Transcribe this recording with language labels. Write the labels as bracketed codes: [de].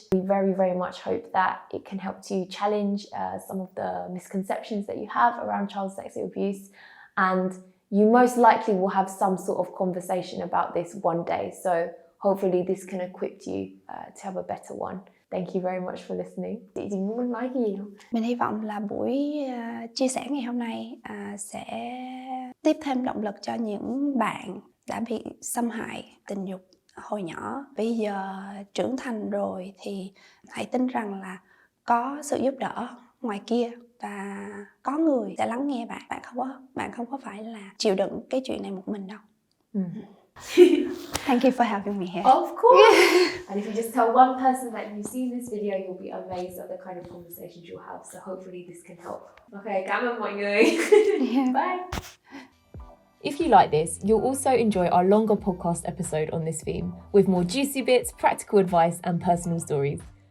[en] We very, very much hope that it can help to challenge some of the misconceptions that you have around child sexual abuse. And you most likely will have some sort of conversation about this one day. So hopefully this can equip you to have a better one. Thank you very much for listening. [vi] Chị muốn nói gì không? Mình hy vọng là buổi chia sẻ ngày hôm nay sẽ tiếp thêm động lực cho những bạn đã bị xâm hại tình dục hồi nhỏ. Bây giờ trưởng thành rồi thì hãy tin rằng là có sự giúp đỡ ngoài kia và có người sẽ lắng nghe bạn. Bạn không có phải là chịu đựng cái chuyện này một mình đâu. [en] Thank you for having me here. Of course. And if you just tell one person that you've seen this video, you'll be amazed at the kind of conversations you'll have. So hopefully this can help. Okay, [vi] cảm ơn mọi người. [en] Bye. If you like this, you'll also enjoy our longer podcast episode on this theme, with more juicy bits, practical advice, and personal stories.